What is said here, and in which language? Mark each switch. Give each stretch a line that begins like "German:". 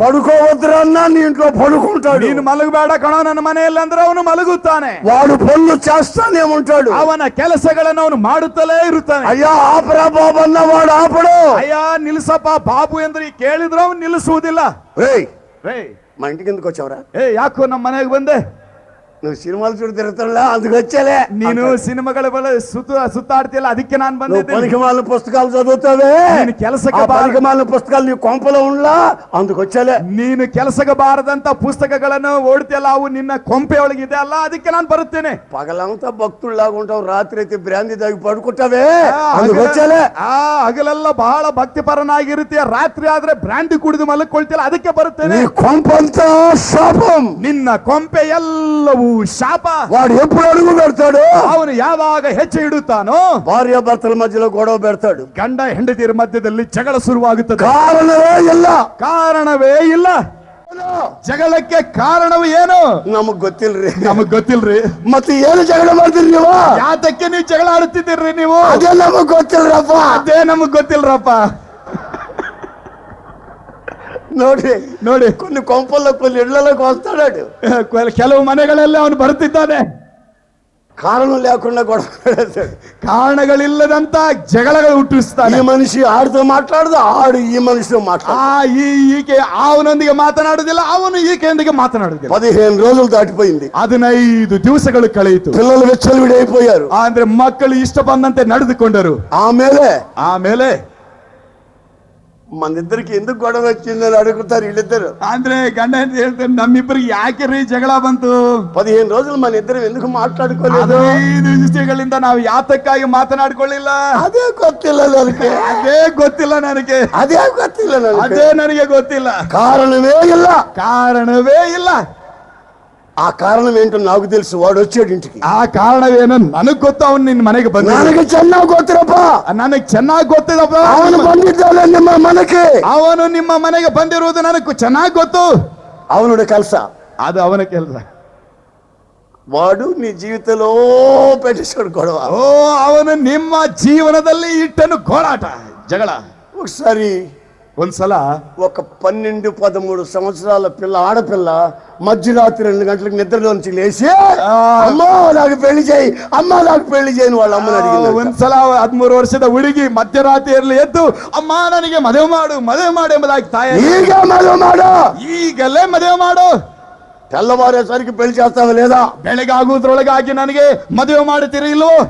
Telugu: పడుకోవద్దురన్నా నీ ఇంట్లో పడుకుంటాడు.
Kannada: ನೀನು ಮಲಗಬೇಡ ಕಣೋ ನನ್ನ ಮನೆಯಲ್ಲಿ ಅಂದ್ರೆ ಅವನು ಮಲಗುತ್ತಾನೆ.
Telugu: వాడు పనులు చేస్తానే ఉంటాడు.
Kannada: ಅವನ ಕೆಲಸಗಳನ್ನು ಅವನು ಮಾಡುತ್ತಲೇ ಇರುತ್ತಾನೆ.
Telugu: అయ్యా ఆపరా బాబు అన్న వాడు ఆపడు.
Kannada: ಅಯ್ಯ ನಿಲ್ಲಿಸಪ್ಪ ಬಾಬು ಅಂದ್ರೆ ಕೇಳಿದ್ರು ಅವನು ನಿಲ್ಲಿಸುವುದಿಲ್ಲ.
Telugu: రేయ్
Kannada: ರೇ
Telugu: మా ఇంటికి ఎందుకు వచ్చావురా?
Kannada: ಯಾಕೋ ನಮ್ಮ ಮನೆಗೆ ಬಂದೆ?
Telugu: నువ్వు సినిమాలు చూడు తిరుగుతాడులా, అందుకు వచ్చేలే.
Kannada: ನೀನು ಸಿನಿಮಾಗಳ ಬಲ ಸುತ್ತಾಡ್ತಿಯಲ್ಲ, ಅದಕ್ಕೆ ನಾನು ಬಂದಿದ್ದೆ.
Telugu: పనికిమాలిన పుస్తకాలు చదువుతావే,
Kannada: ನೀನು ಕೆಲಸಕ್ಕೆ
Telugu: పనికిమాలిన పుస్తకాలు నీ కొంపలో ఉండలా, అందుకు వచ్చేలే.
Kannada: ನೀನು ಕೆಲಸಕ್ಕೆ ಬಾರದಂತ ಪುಸ್ತಕಗಳನ್ನು ಓಡ್ತಿಯಲ್ಲ, ಅವು ನಿನ್ನ ಕೊಂಪೆ ಒಳಗಿದೆ ಅಲ್ಲ, ಅದಕ್ಕೆ ನಾನು ಬರುತ್ತೇನೆ.
Telugu: పగలంతా భక్తుల్లాగా ఉంటావు, రాత్రి అయితే బ్రాంది తాగి పడుకుంటావే, అందుకు వచ్చేలే.
Kannada: ಹಗಲೆಲ್ಲ ಬಹಳ ಭಕ್ತಿಪರನಾಗಿರುತ್ತೀಯ, ರಾತ್ರಿ ಆದ್ರೆ ಬ್ರಾಂಡಿ ಕುಡಿದು ಮಲಕ್ಕೊಳ್ತಿಯಲ್ಲ, ಅದಕ್ಕೆ ಬರುತ್ತೇನೆ.
Telugu: నీ కొంపంతా శాపం,
Kannada: ನಿನ್ನ ಕೊಂಪೆ ಎಲ್ಲವೂ ಶಾಪ.
Telugu: వాడు ఎప్పుడు అడుగు పెడతాడు,
Kannada: ಅವನು ಯಾವಾಗ ಹೆಜ್ಜೆ ಇಡುತ್ತಾನೋ
Telugu: భార్య భర్తల మధ్యలో గొడవ పెడతాడు.
Kannada: ಗಂಡ ಹೆಂಡತಿಯರ ಮಧ್ಯದಲ್ಲಿ ಜಗಳ ಶುರುವಾಗುತ್ತದೆ.
Telugu: కారణమే
Kannada: ಇಲ್ಲ, ಕಾರಣವೇ ಇಲ್ಲ. ಜಗಳಕ್ಕೆ ಕಾರಣವು ಏನು ನಮಗ್ ಗೊತ್ತಿಲ್ರಿ. ನಮಗ್ ಗೊತ್ತಿಲ್ರಿ. ಮತ್ತೆ ಏನು ಜಗಳ ಮಾಡ್ತೀರಿ ನೀವು? ಯಾತಕ್ಕೆ ನೀವು ಜಗಳ ಆಡುತ್ತಿದ್ದೀರಿ ನೀವು? ಅದೇ ನಮಗ್ ಗೊತ್ತಿಲ್ರಪ್ಪ. ಅದೇ ನಮಗ್ ಗೊತ್ತಿಲ್ರಪ್ಪ. ನೋಡಿ ನೋಡಿ,
Telugu: కొన్ని కొంపల్లో కొన్ని ఇళ్లలోకి వస్తాడు,
Kannada: ಕೆಲವು ಮನೆಗಳಲ್ಲಿ ಅವನು ಬರುತ್ತಿದ್ದಾನೆ.
Telugu: కారణం లేకుండా గొడవ పెడతాడు,
Kannada: ಕಾರಣಗಳಿಲ್ಲದಂತ ಜಗಳಗಳು ಹುಟ್ಟಿಸ್ತಾನೆ.
Telugu: ఈ మనిషి ఆడితో మాట్లాడదు, ఆడు ఈ మనిషితో మాట్లాడు.
Kannada: ಈಕೆ ಅವನೊಂದಿಗೆ ಮಾತನಾಡುದಿಲ್ಲ, ಅವನು ಈಕೆಯೊಂದಿಗೆ ಮಾತನಾಡುದಿಲ್ಲ.
Telugu: 15 రోజులు దాటిపోయింది,
Kannada: 15 ದಿವಸಗಳು ಕಳೆಯಿತು.
Telugu: పిల్లలు విచ్చలవిడైపోయారు.
Kannada: ಅಂದ್ರೆ ಮಕ್ಕಳು ಇಷ್ಟ ಬಂದಂತೆ ನಡೆದುಕೊಂಡರು. ಆಮೇಲೆ
Telugu: మన ఇద్దరికి ఎందుకు గొడవ వచ్చిందని అడుగుతారు వీళ్ళిద్దరు.
Kannada: ಅಂದ್ರೆ ಗಂಡ ಹೆಂಡತಿ ಹೇಳ್ತಾರೆ, ನಮ್ಮಿಬ್ಬರಿಗೆ ಯಾಕೆ ರೀ ಜಗಳ ಬಂತು?
Telugu: 15 రోజులు మన ఇద్దరు ఎందుకు మాట్లాడుకోలేదు?
Kannada: 5 ವಿಷಯಗಳಿಂದ ನಾವು ಯಾತಕ್ಕಾಗಿ ಮಾತನಾಡಿಕೊಳ್ಳಿಲ್ಲ? ಅದೇ ಗೊತ್ತಿಲ್ಲ ನನಗೆ, ಅದೇ ಗೊತ್ತಿಲ್ಲ ನನಗೆ, ಅದೇ ಗೊತ್ತಿಲ್ಲ ನನಗೆ, ಅದೇ ನನಗೆ ಗೊತ್ತಿಲ್ಲ.
Telugu: కారణమే
Kannada: ಇಲ್ಲ, ಕಾರಣವೇ ಇಲ್ಲ.
Telugu: ఆ కారణం ఏంటో నాకు తెలుసు. వాడు వచ్చాడు ఇంటికి.
Kannada: ಆ ಕಾರಣವೇನು ನನಗ್ ಗೊತ್ತು. ಅವನು ನಿನ್ನ ಮನೆಗೆ ಬಂದ. ನನಗೆ ಚೆನ್ನಾಗಿ ಗೊತ್ತಿರಪ್ಪ, ನನಗೆ ಚೆನ್ನಾಗಿ ಗೊತ್ತಿದಪ್ಪ. ಅವನು ಬಂದಿದ್ದಾನೆ ನಿಮ್ಮ ಮನೆಗೆ. ಅವನು ನಿಮ್ಮ ಮನೆಗೆ ಬಂದಿರುವುದು ನನಗೆ ಚೆನ್ನಾಗಿ ಗೊತ್ತು. ಅವನುடைய ಕೆಲಸ ಅದು ಅವನ ಕೆಲಸ.
Telugu: వాడు నీ జీవితంలో పెట్టేశాడు గొడవ.
Kannada: ಅವನು ನಿಮ್ಮ ಜೀವನದಲ್ಲಿ ಇಟ್ಟನು ಗೋಳಾಟ, ಜಗಳ.
Telugu: ఒకసారి
Kannada: ಒಂದ್ಸಲ
Telugu: ఒక 12-13 సంవత్సరాల పిల్ల, ఆడపిల్ల మధ్యరాత్రి 2 గంటలకు నిద్రలోంచి లేచి అమ్మా నాకు పెళ్లి చేయి, అమ్మా నాకు పెళ్లి చేయని వాళ్ళ అమ్మని అడిగింది.
Kannada: ಒಂದ್ಸಲ 13 ವರ್ಷದ ಹುಡುಗಿ ಮಧ್ಯರಾತ್ರಿಯಲ್ಲಿ ಎದ್ದು, ಅಮ್ಮ ನನಗೆ ಮದುವೆ ಮಾಡು ಮದುವೆ ಮಾಡು ಎಂಬುದಾಗಿ ತಾಯಿ, ಈಗ ಮದುವೆ ಮಾಡು, ಈಗಲೇ ಮದುವೆ ಮಾಡು.
Telugu: తెల్లవారేసరికి పెళ్లి చేస్తావా లేదా?
Kannada: ಬೆಳಗಾಗುವುದ್ರೊಳಗಾಗಿ ನನಗೆ ಮದುವೆ ಮಾಡುತ್ತೀರಿ ಇಲ್ವೋ?